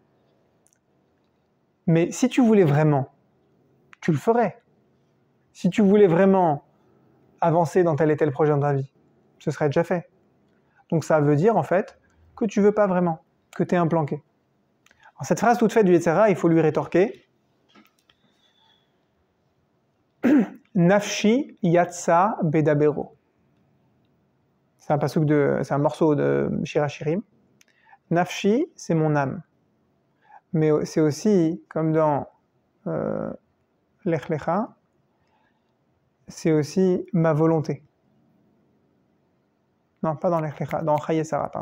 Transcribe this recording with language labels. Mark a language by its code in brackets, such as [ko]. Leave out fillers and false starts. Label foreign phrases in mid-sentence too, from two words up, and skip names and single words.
[fr] Mais si tu voulais vraiment, tu le ferais. Si tu voulais vraiment avancer dans tel et tel projet dans ta vie, ce serait déjà fait. Donc ça veut dire en fait que tu veux pas vraiment, que tu es un planqué. Alors, cette phrase toute faite du [he] יצר הרע, [fr] il faut lui rétorquer [he] נפשי יצאה בדברו. [fr] C'est un morceau de Shir HaShirim. Nafshi, c'est mon âme. Mais c'est aussi, comme dans Lech Lecha, c'est aussi ma volonté. Non, pas dans Lech Lecha, dans Chayei Sarah, pardon.